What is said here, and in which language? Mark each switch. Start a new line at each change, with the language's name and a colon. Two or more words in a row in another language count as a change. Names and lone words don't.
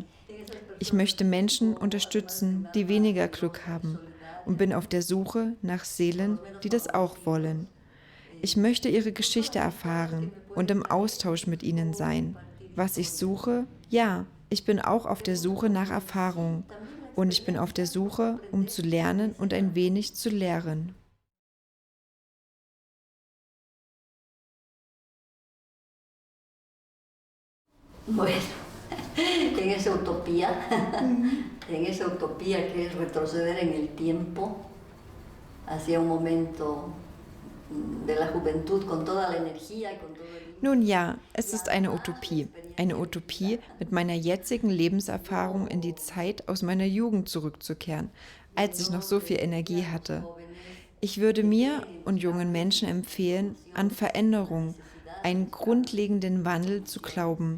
German: Ich möchte Menschen unterstützen, die weniger Glück haben und bin auf der Suche nach Seelen, die das auch wollen. Ich möchte ihre Geschichte erfahren und im Austausch mit ihnen sein. Was ich suche? Ja, ich bin auch auf der Suche nach Erfahrung und ich bin auf der Suche, um zu lernen und ein wenig zu lehren.
Spanish: Bueno, en esa utopía que es retroceder en el tiempo hacia un momento de la juventud con toda la energía y con todo el...
German: Nun ja, es ist eine Utopie, mit meiner jetzigen Lebenserfahrung in die Zeit aus meiner Jugend zurückzukehren, als ich noch so viel Energie hatte. Ich würde mir und jungen Menschen empfehlen, an Veränderung, einen grundlegenden Wandel zu glauben.